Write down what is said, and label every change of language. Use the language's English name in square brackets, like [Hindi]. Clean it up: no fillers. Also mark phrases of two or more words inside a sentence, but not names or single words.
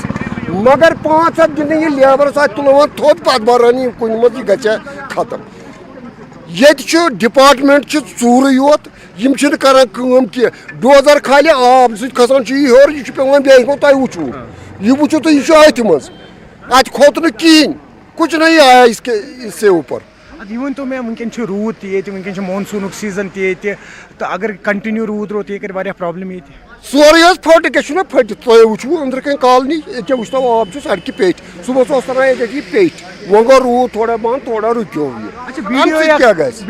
[Kashmiri] مگر 500 دِنہٕ یہِ لیبرس اتھ تُلان تھوٚد پتہٕ بران یہِ کُنہِ منٛز یہِ گژھِ ہا ختم یہ ڈپارٹمنٹ ژوٗرٕے یوت یِم چھِنہٕ کران کٲم کینٛہہ ڈوزر کھالہِ آب سۭتۍ کھسان چھُ یہِ ہیوٚر یہِ چھُ پیٚوان بیٚیہِ گوٚو تۄہہِ وٕچھوُ یہِ وٕچھِو تُہۍ یہِ چھُ أتھۍ منٛز اَتہِ کھوٚت نہٕ کِہیٖنۍ [Urdu] کچھ نہیں آیا اس سے اوپر. [Kashmiri] یہ ؤنتو مےٚ وٕنکیٚن چھُ روٗد تہِ ییٚتہِ وٕنکیٚن چھُ مونسوٗنُک سیٖزن تہِ ییٚتہِ تہٕ اگر کنٹِنیوٗ روٗد روٗد یہِ کَرِ واریاہ پرٛابلِم ییٚتہِ سورُے حظ پھٔٹۍ کیٛاہ چھُنہ پھٔٹِتھ تۄہہِ وٕچھوُ أنٛدرٕ کَنۍ کالنی ییٚکیٛاہ وٕچھتو آب چھُ سڑکہِ پیٚٹھۍ صُبحس اوس تران ییٚتٮ۪تھ یہِ پیٚٹھۍ وۄنۍ گوٚو روٗد تھوڑا بنٛد تھوڑا رُکیو یہِ اَمہِ سۭتۍ کیٛاہ گژھِ